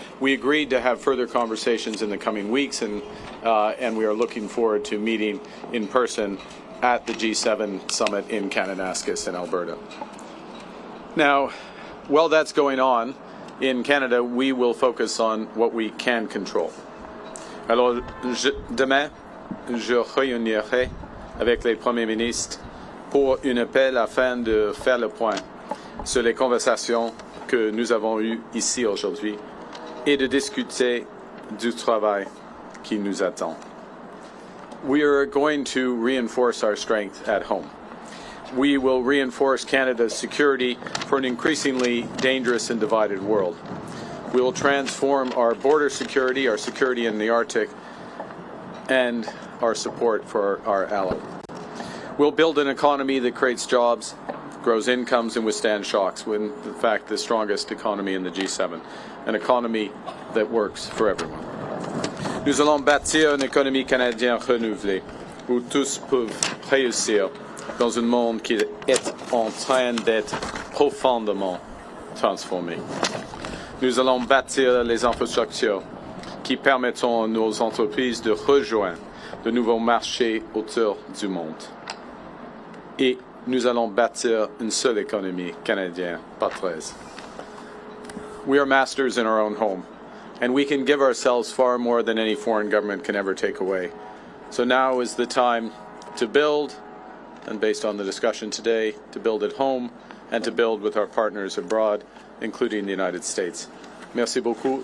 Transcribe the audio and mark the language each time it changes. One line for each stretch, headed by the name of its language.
English: We agreed to have further conversations in the coming weeks, and we are looking forward to meeting in person at the G7 summit in Kananaskis in Alberta. Now, while that's going on, in Canada, we will focus on what we can control.
French: Alors, demain, je réunirai avec les premiers ministres pour un appel afin de faire le point sur les conversations que nous avons eues ici aujourd'hui et de discuter du travail qui nous attend.
English: We are going to reinforce our strength at home. We will reinforce Canada's security for an increasingly dangerous and divided world. We will transform our border security in the Arctic, and our support for our allies. We'll build an economy that creates jobs, grows incomes, and withstands shocks. We're, in fact, the strongest economy in the G7, an economy that works for everyone.
French: Nous allons bâtir une économie canadienne renouvelée, où tous peuvent réussir dans un monde qui est en train d'être profondément transformé. Nous allons bâtir les infrastructures qui permettront à nos entreprises de rejoindre de nouveaux marchés autour du monde. Et nous allons bâtir une seule économie canadienne, pas 13.
English: We are masters in our own home, and we can give ourselves far more than any foreign government can ever take away. So now is the time to build, and based on the discussion today, to build at home and to build with our partners abroad, including the United States.
French: Merci beaucoup.